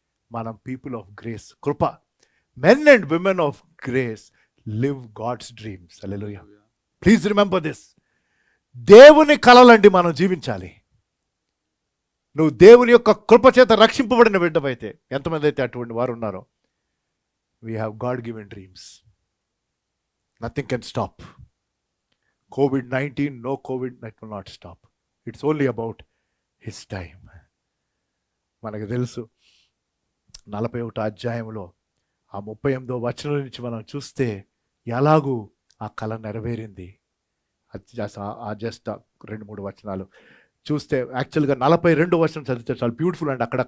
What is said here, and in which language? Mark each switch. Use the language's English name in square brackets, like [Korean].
[English] మనం people of grace, కృప. Men and women of grace live God's dreams. Hallelujah. Please remember this. [Telugu] దేవుని కలలండి మనం జీవించాలి. నువ్వు దేవుని యొక్క కృప చేత రక్షింపబడిన బిడ్డవైతే, ఎంతమంది అయితే అటువంటి వారు ఉన్నారో, [English] We have God given dreams. Nothing can stop. COVID-19, no COVID, that will not stop. It's only about his time. [Telugu] మనకు తెలుసు 41వ అధ్యాయంలో ఆ 38వ వచనం నుంచి మనం చూస్తే ఎలాగూ ఆ కళ నెరవేరింది. ఆ జస్ట్ 2-3 వచనాలు చూస్తే, యాక్చువల్గా 42వ వచనం చదివితే చాలా బ్యూటిఫుల్ అండి.